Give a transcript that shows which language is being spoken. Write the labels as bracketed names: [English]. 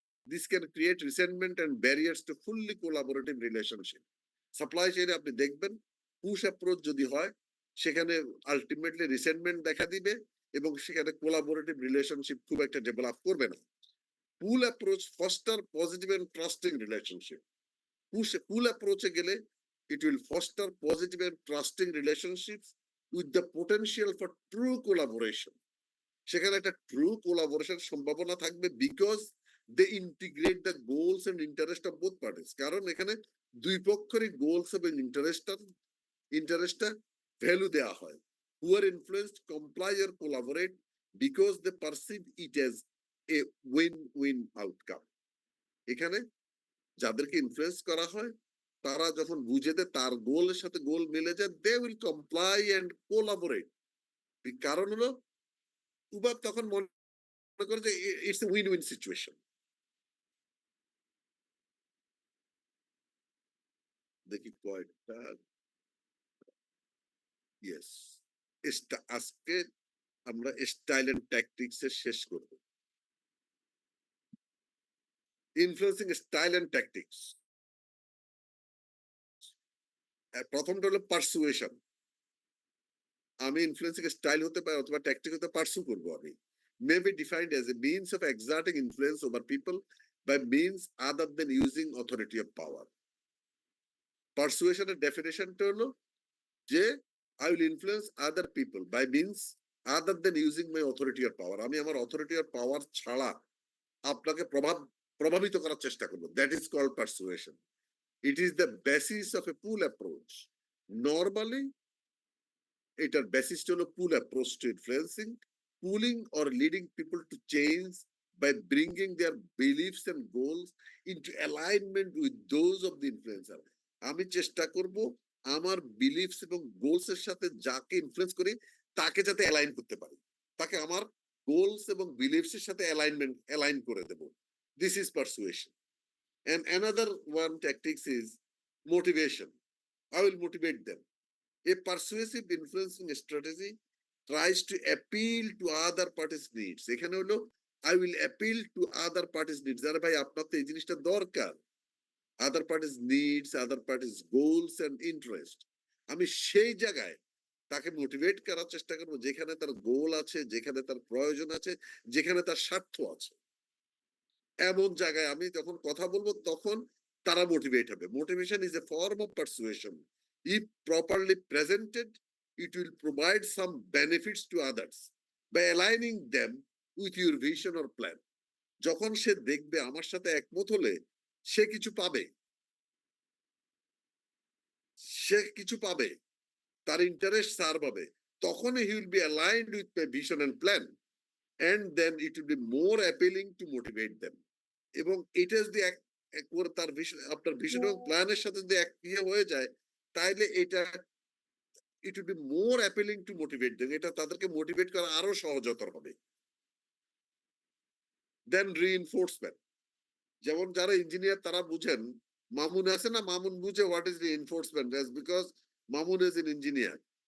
[English] This can create resentment and barriers to fully collaborative relationship. [Bangla] Supply চেইনে আপনি দেখবেন push approach যদি হয় সেখানে আলটিমেটলি রিসেন্টমেন্ট দেখা দিবে এবং সেখানে কোলাবোরেটিভ রিলেশনশিপ খুব একটা ডেভেলপ করবে না। [English] Pull approach foster positive and trusting relationship. [Bangla] পুল অ্যাপ্রোচে গেলে [English] It will foster positive and trusting relationships with the potential for true collaboration. [Bangla] সেখানে একটা ট্রু কোলাবোরেশন সম্ভাবনা থাকবে [English] Because they integrate the goals and interest of both parties. [Bangla] কারণ এখানে দুই পক্ষেরই goals এবং ইন্টারেস্টটা value দেওয়া হয়। [English] Who are influenced comply or collaborate because they perceive it as a win-win outcome. [Bangla] এখানে যাদেরকে ইনফ্লুয়েন্স করা হয় তারা যখন বুঝে দেয় তার গোলের সাথে গোল মিলে যায়, [English] they will comply and collaborate. [Bangla] কারণ হলো উভয় তখন মনে করে যে [English] It's a win win situation. [Bangla] দেখি কয়েকটা ইয়েস আজকে আমরা স্টাইল এন্ড ট্যাকটিক্স এর শেষ করব। [English] Influencing style and tactics. [Bangla] প্রথমটা হলো পারসুয়েশন। আমি ইনফ্লুয়েন্সিং স্টাইল হতে পারে অথবা ট্যাকটিক হতে পারসু করব আমি। [English] May be defined as a means of exerting influence over people by means other than using authority of power. [Bangla] পারসুয়েশনের ডেফিনেশনটা হলো যে [English] I will influence other people by means other than using my authority or power. [Bangla] আমি আমার [English] authority or power [Bangla] ছাড়া আপনাকে প্রভাবিত করার চেষ্টা করব। [English] That is called persuasion. It is the basis of a pull approach. Normally, [Bangla] এটার basis হলো [English] pull approach to influencing, pulling or leading people to change by bringing their beliefs and goals into alignment with those of the influencer. [Bangla] আমি চেষ্টা করব আমার beliefs এবং goals এর সাথে যাকে ইনফ্লুয়েন্স করি তাকে যাতে অ্যালাইন করতে পারি, তাকে আমার গোলস এবং বিলিফস এর সাথে অ্যালাইন করে দেব। [English] This is persuasion. And another one tactics is motivation. I will motivate them. A persuasive influencing strategy tries to appeal to other parties' needs. [Bangla] এখানে হলো [English] I will appeal to other parties' needs. [Bangla] আরে ভাই আপনার তো এই জিনিসটা দরকার। [English] Other parties' needs, other parties' goals and interest. [Bangla] আমি সেই জায়গায় তাকে মোটিভেট করার চেষ্টা করবো যেখানে তার গোল আছে, যেখানে তার প্রয়োজন আছে, যেখানে তার স্বার্থ আছে। এমন জায়গায় আমি যখন কথা বলবো তখন তারা মোটিভেট হবে। [English] Motivation is a form of persuasion. If properly presented, it will provide some benefits to others by aligning them with your vision or plan. [Bangla] যখন সে দেখবে আমার সাথে একমত হলে সে কিছু পাবে, সে কিছু পাবে, তার ইন্টারেস্ট সার্ভ হবে, তখন [English] he will be aligned with my vision and plan, and then it will be more appealing to motivate them. [Bangla] এবং এটা যদি একবার তার আপনার ভিশন এবং প্ল্যানের সাথে যদি এক হয়ে যায় তাইলে এটা [English] it will be more appealing to motivate them. [Bangla] এটা তাদেরকে মোটিভেট করা আরো সহজতর হবে। দেন রিইনফোর্সমেন্ট, যেমন যারা ইঞ্জিনিয়ার তারা বুঝেন, মামুন আছে না, মামুন বুঝে [English] What is reinforcement, because Mamun is an engineer.